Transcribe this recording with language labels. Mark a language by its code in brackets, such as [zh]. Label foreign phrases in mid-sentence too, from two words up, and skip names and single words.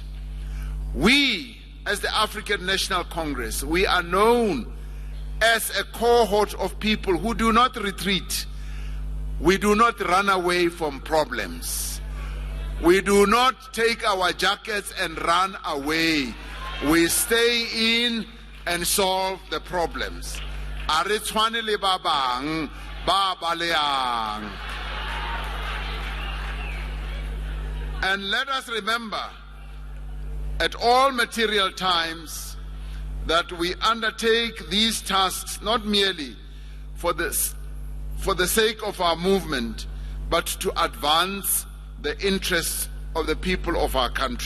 [en] We, as the African National Congress, we are known as a cohort of people who do not retreat. We do not run away from problems. We do not take our jackets and run away. We stay in and solve the problems. [st] Are tshwane ba bang ba baleang. [en] And let us remember at all material times that we undertake these tasks not merely for the sake of our movement, but to advance the interests of the people of our country.